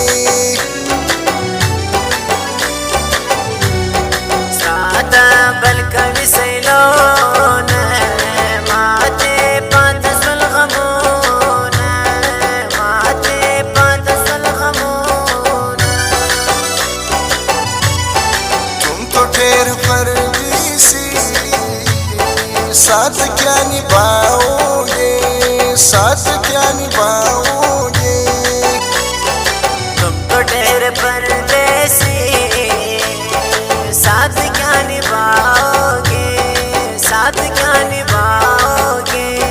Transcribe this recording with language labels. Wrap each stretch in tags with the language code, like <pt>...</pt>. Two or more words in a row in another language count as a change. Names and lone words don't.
<ps>ساده بل کوي سیلونه ماته پاته سول غمونه ماته پاته سول غمونه</ps> <hi>तुम तो ढेर परदेसी साथ क्या निभाओगे साथ क्या निभाओगे तुम तो ढेर परदेसी साथ क्या निभाओगे साथ क्या निभाओगे</hi>